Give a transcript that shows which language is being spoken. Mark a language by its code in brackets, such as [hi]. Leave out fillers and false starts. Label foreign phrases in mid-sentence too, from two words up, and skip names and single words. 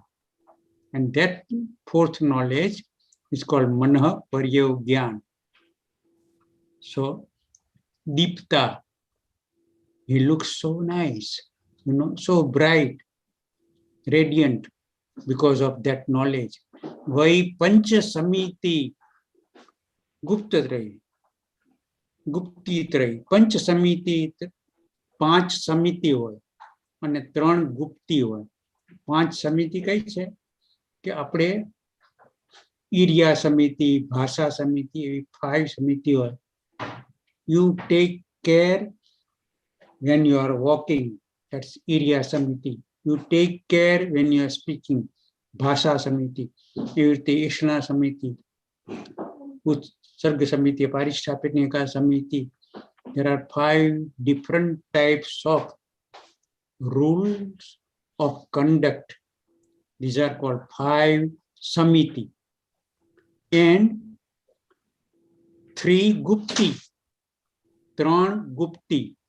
[en] And that fourth knowledge is called [gu] મન પર્યવ જ્ઞાન. [en] So, Deepta, he looks so nice, so bright, radiant because of that knowledge. [gu] વઈ પંચ સમિતિ ગુપ્તત્રયી, ગુપ્તિત્રયી. પંચ સમિતિ, 5 સમિતિ હોય અને 3 ગુપ્તી હોય. 5 સમિતિ કઈ છે કે આપણે ઈરિયા સમિતિ, ભાષા સમિતિ, એવી 5 સમિતિ હોય. [en] You take care when you are walking, that's [gu] ઈરિયા સમિતિ. [en] You take care when you are speaking, [gu] ભાષા સમિતિ. ઈષણા સમિતિ, ઉત્સર્ગ સમિતિ, પરિષ્ઠાપનિકા સમિતિ. [en] There are 5 different types of rules of conduct. These are called 5 samiti. And 3 gupti. 3 gupti.